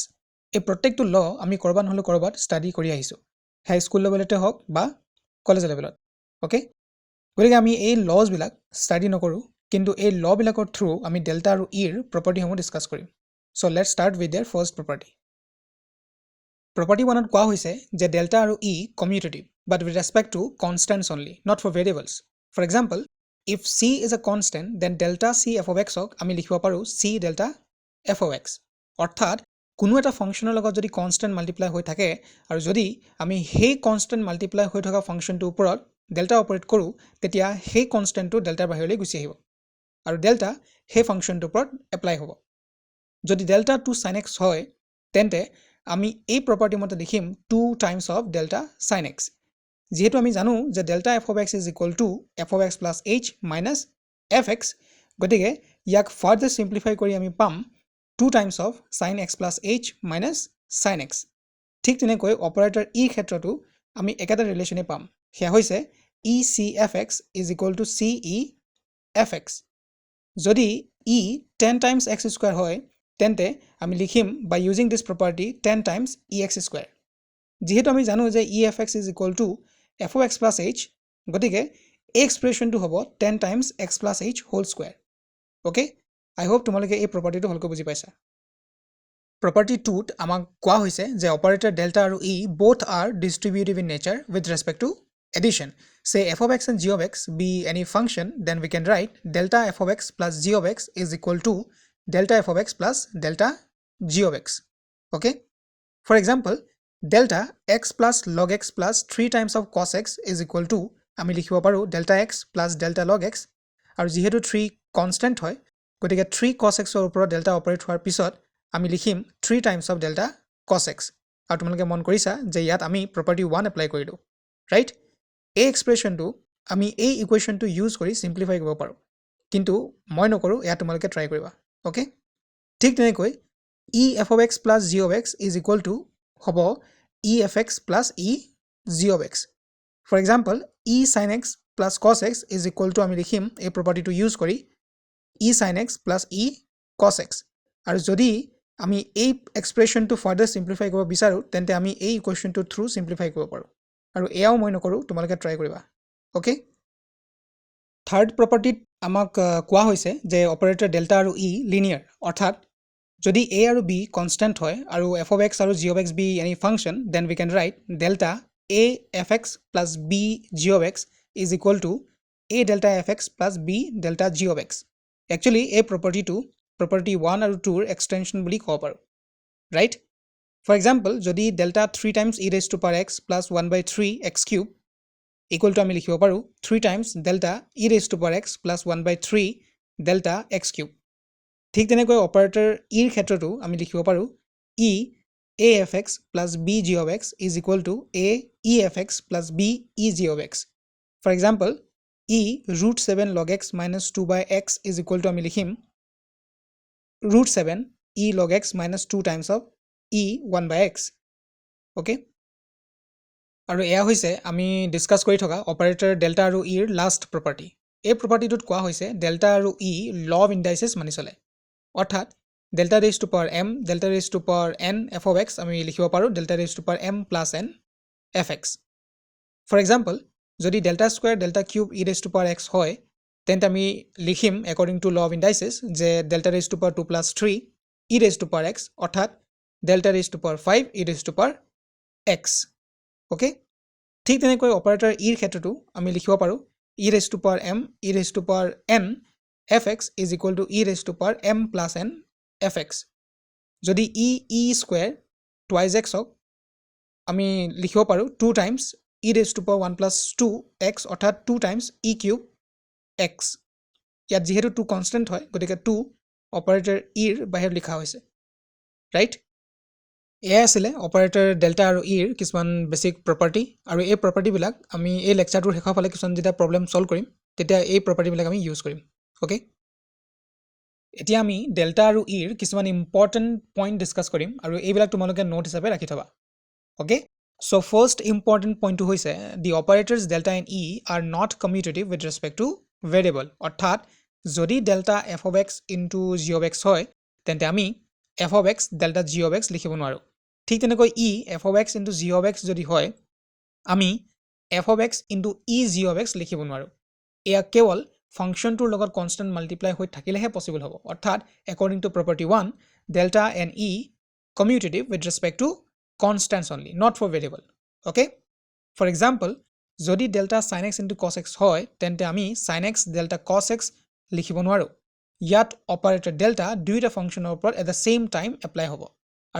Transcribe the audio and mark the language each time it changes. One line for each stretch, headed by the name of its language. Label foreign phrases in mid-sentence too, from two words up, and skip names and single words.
Assamese: এই প্ৰত্যেকটো ল আমি কৰবাত নহলে কৰবাত ষ্টাডি কৰি আহিছো,
English: high school level
Assamese: হওক বা
English: college level.
Assamese: ওকে, গতিকে আমি এই লজ বিলাক ষ্টাডি নকৰো, কিন্তু এই ল বিলাকৰ থ্ৰু আমি ডেল্টা আৰু ইৰ
English: properties discuss
Assamese: কৰিম।
English: so let's start with their first property. property
Assamese: 1ত কোৱা হৈছে যে ডেল্টা আৰু ই
English: কমিউটেটিভ but with respect to constants only, not for variables. For example, if c is a constant, then delta c f of x
Assamese: হক আমি লিখিব পাৰো
English: c delta f of x।
Assamese: অৰ্থাৎ কোনো এটা ফাংশনৰ লগত যদি
English: constant multiply
Assamese: হৈ থাকে আৰু যদি আমি সেই কনস্ট্যান্ট মাল্টিপ্লাই হৈ থকা ফাংশনটোৰ ওপৰত
English: delta operate
Assamese: কৰো, তেতিয়া সেই কনস্ট্যান্টটো ডেল্টাৰ বাহিৰলৈ গুচি আহিব আৰু ডেল্টা সেই ফাংশনটোৰ ওপৰত এপ্লাই হ'ব।
English: যদি ডেল্টা 2 sin x
Assamese: হয়, তেন্তে আমি এই
English: প্ৰপাৰ্টি
Assamese: মতে লিখিম
English: 2 times of delta sin x।
Assamese: যেহেতু আমি জানো যে
English: delta f of x is equal to f of x plus h minus fx,
Assamese: গতিকে ইয়াক
English: further simplify
Assamese: কৰি আমি পাম
English: 2 times of sin x plus h minus sin x।
Assamese: ঠিক তেনেকৈ অপাৰেটৰ ই ক্ষেত্ৰটো আমি একেটা ৰিলেশ্যনে পাম, সেয়া হৈছে
English: e c fx is equal to c e fx। যদি e 10 times x square
Assamese: হয়, তেন্তে আমি লিখিম
English: by using this property 10 times ex square।
Assamese: যেহেতু আমি জানো যে
English: e fx is equal to f of x plus h,
Assamese: গতিকে এই
English: এক্সপ্ৰেছনটো হ'ব 10 times x plus h whole square।
Assamese: ওকে,
English: I hope
Assamese: তোমালোকে এই প্ৰপাৰ্টিটো ভালকৈ বুজি পাইছা।
English: প্ৰপাৰ্টি
Assamese: 2ত আমাক কোৱা হৈছে যে
English: operator delta
Assamese: আৰু ই
English: both are distributive in nature with respect to addition. Say f of x and g of x be any function, then we can write delta f of x plus g of x is equal to delta f of x plus delta g of x. Okay, for example, delta x plus log x plus 3 times of cos x is equal to
Assamese: আমি লিখিব পাৰো
English: delta x plus delta log x,
Assamese: আৰু যেহেতু
English: 3 কনস্ট্যান্ট
Assamese: হয়, গতিকে
English: 3 cos x
Assamese: ৰ ওপৰত
English: delta operate
Assamese: হোৱাৰ পিছত আমি লিখিম
English: 3 times of delta cos x।
Assamese: আৰু তোমালোকে মন কৰিছা যে ইয়াত আমি প্ৰপাৰ্টি 1 এপ্লাই কৰিলো, ৰাইট? এই এক্সপ্ৰেছনটো আমি এই
English: equation use
Assamese: কৰি সিম্পলিফাই কৰিব পাৰো, কিন্তু মই নকৰো, এয়া তোমালোকে ট্ৰাই কৰিবা।
English: ওকে,
Assamese: ঠিক তেনেকৈ
English: e f of x plus g of x is equal to হ'ব e fx plus e g of x। For example, e sin x plus cos x is equal to
Assamese: আমি লিখিম এই
English: property use কৰি e sin x plus e cos x।
Assamese: আৰু যদি আমি এই এক্সপ্ৰেছনটো
English: further simplify
Assamese: কৰিব বিচাৰো, তেন্তে আমি এই
English: equation through simplify
Assamese: কৰিব পাৰো, আৰু এয়াও মই নকৰো, তোমালোকে ট্ৰাই কৰিবা।
English: okay, third property
Assamese: আমাক কোৱা হৈছে যে
English: operator delta
Assamese: আৰু ই লিনিয়াৰ, অৰ্থাৎ যদি a আৰু b
English: কনস্ট্যান্ট
Assamese: হয় আৰু
English: f of x আৰু g of x be any function, then we can write delta a fx plus b g of x is equal to a delta fx plus b delta g of x।
Assamese: Actually এই প্ৰপাৰ্টিটো প্ৰপাৰ্টি 1 আৰু 2 ৰ এক্সটেনশন বুলি ক'ব পাৰো, ৰাইট?
English: for example, যদি delta 3 times e raised to power x plus 1 by 3 x cube equal to
Assamese: আমি লিখিব পাৰো
English: 3 times delta e raised to power x plus 1 by 3 delta x cube।
Assamese: ঠিক তেনেকৈ অপাৰেটৰ ইৰ ক্ষেত্ৰটো আমি লিখিব পাৰো
English: e a fx plus b g of x is equal to a e fx plus b e g of x। For example, e root 7 log x minus 2 by x is equal to
Assamese: আমি লিখিম
English: root 7 e log x minus 2 times of e 1 by x।
Assamese: ওকে, আৰু এয়া হৈছে আমি ডিসকাস কৰি থকা
English: operator delta
Assamese: আৰু ইৰ
English: last property.
Assamese: এই প্ৰপাৰ্টিটোত কোৱা হৈছে
English: ডেল্টা
Assamese: আৰু ই
English: law of indices
Assamese: মানি চলে, অৰ্থাৎ
English: delta raised to power m delta raised to power n f of x
Assamese: আমি লিখিব পাৰো
English: delta raised to power m plus n fx। For example, যদি delta square delta cube e raised to power x
Assamese: হয়, তেন্তে আমি লিখিম
English: according to law of indices যে delta raised to power 2 plus 3 e raised to power x, অৰ্থাৎ delta raised to power 5 e raised to power x।
Assamese: ওকে, ঠিক তেনেকৈ অপাৰেটৰ ইৰ ক্ষেত্ৰটো আমি লিখিব পাৰো
English: e raised to power m e raised to power n fx is equal to e raised to power m plus n fx। যদি e square twice x হক,
Assamese: আমি লিখিব পাৰো
English: 2 times e raised to power 1 plus 2 x, অৰ্থাৎ 2 times e cube x।
Assamese: ইয়াত যেহেতু 2 কনস্ট্যান্ট হয়, গতিকে 2 অপাৰেটৰ ইৰ বাহিৰত লিখা হৈছে, ৰাইট? এয়া আছিলে অপাৰেটৰ ডেল্টা আৰু ইৰ কিছুমান
English: basic property
Assamese: আৰু এই প্ৰপাৰ্টিবিলাক আমি এই লেকচাৰটোৰ শেষৰ ফালে কিছুমান যেতিয়া
English: problem solve
Assamese: কৰিম তেতিয়া এই প্ৰপাৰ্টিবিলাক আমি ইউজ কৰিম ওকে এতিয়া আমি ডেল্টা আৰু ইৰ কিছুমান
English: important point discuss
Assamese: কৰিম আৰু এইবিলাক তোমালোকে নোট হিচাপে ৰাখি থবা
English: okay so first important point
Assamese: হৈছে
English: the operators delta and e are not commutative with respect to variable
Assamese: অৰ্থাৎ যদি
English: delta f of x into g of এক্স
Assamese: হয় তেন্তে আমি
English: f of x delta g of x
Assamese: লিখিব নোৱাৰোঁ ঠিক তেনেকৈ
English: e f of x into g of x ইনটু জি অফ এক্স
Assamese: যদি হয় আমি
English: f of x into e g of x
Assamese: লিখিব নোৱাৰোঁ এয়া কেৱল ফাংচনটোৰ লগত
English: constant multiply
Assamese: হৈ থাকিলেহে পচিবল হ'ব অৰ্থাৎ
English: according to property 1 delta and e commutative with respect to constants only not for variable okay for example যদি delta sin x into cos x
Assamese: হয় তেন্তে আমি
English: sin x delta cos x
Assamese: লিখিব নোৱাৰোঁ ইয়াত
English: operator delta
Assamese: দুইটা ফাংচনৰ ওপৰত
English: at the same time apply
Assamese: হ'ব আৰু